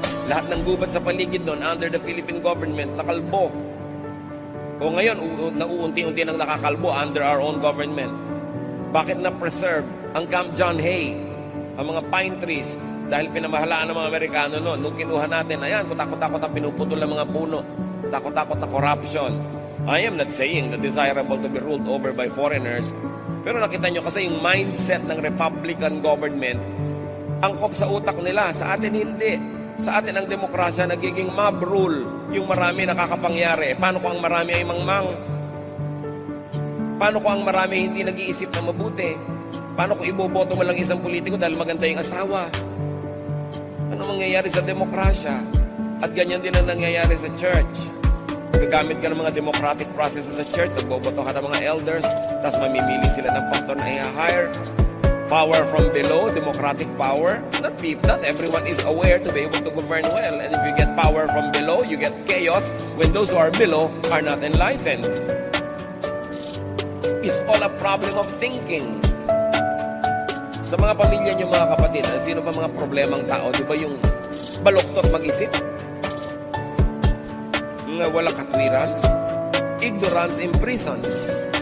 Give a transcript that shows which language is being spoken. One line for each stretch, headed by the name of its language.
Filipino: Lahat ng gubat sa paligid doon
English: under the Philippine government
Filipino: nakalbo. O ngayon, nauunti-unti nang nakakalbo
English: under our own government.
Filipino: Bakit na-preserve ang Camp John Hay, ang mga pine trees, dahil pinamahalaan ng mga Amerikano noon. Nung kinuha natin, ayan, kutakot-takot ang pinuputol ng mga puno. Kutakot-takot na corruption.
English: I am not saying that desirable to be ruled over by foreigners.
Filipino: Pero nakita nyo kasi yung mindset ng Republican government, angkop sa utak nila. Sa atin hindi. Sa atin ang demokrasya nagiging mob rule. Yung marami nakakapangyari. Paano kung ang marami ay mangmang? Paano kung ang marami hindi nag-iisip na mabuti? Paano kung iboboto mo lang isang politiko dahil maganda yung asawa? Ano mangyayari sa demokrasya? At ganyan din ang nangyayari sa church. Gagamit ka ng mga democratic processes sa church, nagboboto ka ng mga elders, tapos mamimili sila ng pastor na i-hire.
English: power from below, democratic power. Not everyone is aware to be able to govern well. And if you get power from below, you get chaos when those who are below are not enlightened. It's all a problem of thinking.
Filipino: Sa mga pamilya niyo mga kapatid, sino ba mga problemang tao? Di ba yung baloktot mag-isip? Nga walang katwiran?
English: Ignorance imprisons.